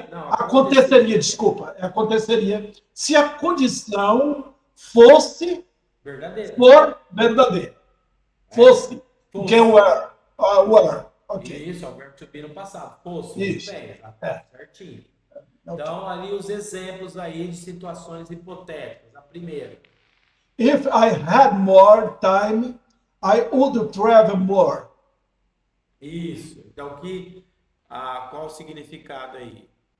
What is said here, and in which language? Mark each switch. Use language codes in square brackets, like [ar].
[pt] Aconteceria, desculpa. Aconteceria se a condição fosse verdadeira. Fosse. Que é were. Okay. Isso, é o verbo to be no passado. Fosse. Isso. Bem, certinho. Então, ali os exemplos aí de situações hipotéticas. A primeira. [en] If I had more time, I would travel more. [pt] Isso. Então, qual o significado aí?